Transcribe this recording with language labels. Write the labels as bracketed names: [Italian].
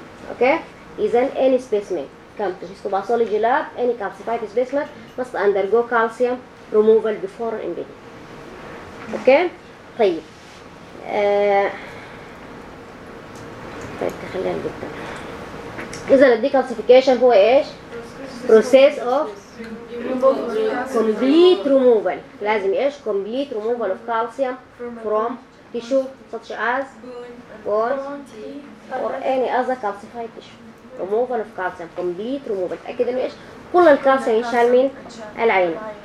[English] Okay اذا any specimen come to histopathology lab any calcified specimen must undergo calcium removal before embedding. [Arabic] اوكي طيب طيب خلينا نبدا إذا الديكالسيفيكيشن هو إيش؟ [English] process of complete removal. [Arabic] لازم إيش؟ [English] complete removal of calcium from tissue such as bone or any other calcified tissue. removal of calcium, complete removal. [Arabic] أكيد إنه إيش؟ كل الكالسيوم ينشال من العين.